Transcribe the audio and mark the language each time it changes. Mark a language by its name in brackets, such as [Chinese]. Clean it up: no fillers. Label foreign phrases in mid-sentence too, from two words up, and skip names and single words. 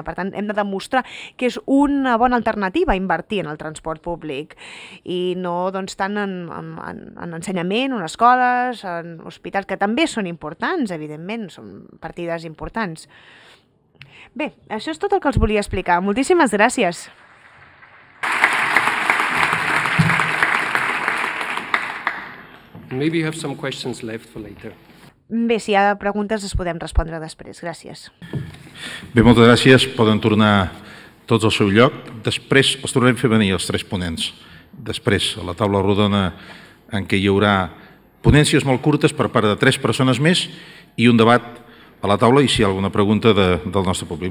[Catalan] Per tant, hem de demostrar que és una bona alternativa invertir en el transport públic i no tant en ensenyament, en escoles, en hospitals, que també són importants, evidentment, són partides importants. Bé, això és tot el que els volia explicar. Moltíssimes gràcies. [English] Maybe you have some questions left for later. [Catalan] Bé, si hi ha preguntes les podem respondre després. Gràcies. Bé, moltes gràcies. Poden tornar tots al seu lloc. Després els tornarem a fer venir els 3 ponents. Després, a la taula rodona en què hi haurà ponències molt curtes per part de 3 persones més i un debat a la taula, i si hi ha alguna pregunta del nostre públic.